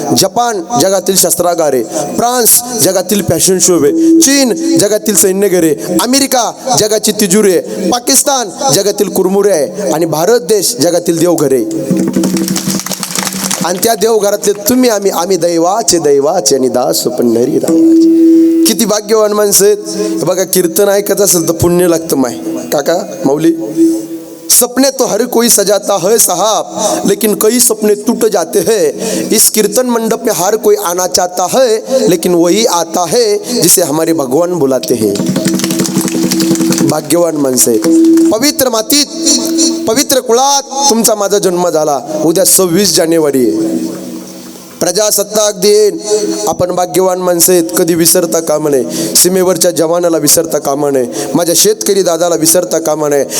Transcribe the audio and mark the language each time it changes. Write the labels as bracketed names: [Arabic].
[Marathi] Japan जगातील शस्त्रागारे, France जगातील fashion शोवे, चीन जगातील सैन्यगरे, अमेरिका जगाची तिजुरी आहे, पाकिस्तान जगातील कुरमुरे आहे आणि भारत देश जगातील देवघरे. आणि त्या देवघरातले तुम्ही आम्ही दैवाचे आणि दास पंढरी रायाचे. किती भाग्यवान माणसं आहेत. बघा, कीर्तन ऐकत असेल तर पुण्य लागतं माय. काका माऊली, [Hindi] सपने तो हर कोई सजाता है साहब, लेकिन कई सपने टूट जाते हैं. इस कीर्तन मंडप में हर कोई आना चाहता है, लेकिन वही आता है जिसे हमारे भगवान बुलाते हैं. [Marathi] भाग्यवान माणसे. पवित्र मातीत, पवित्र कुळात तुमचा माझा जन्म झाला. उद्या 26 जानेवारी आहे, प्रजासत्ताक दिन. आपण भाग्यवान माणसं आहेत, कधी विसरता कामा नये. सीमेवरच्या जवानाला विसरता कामा नये, माझ्या शेतकरी दादाला विसरता कामा नये.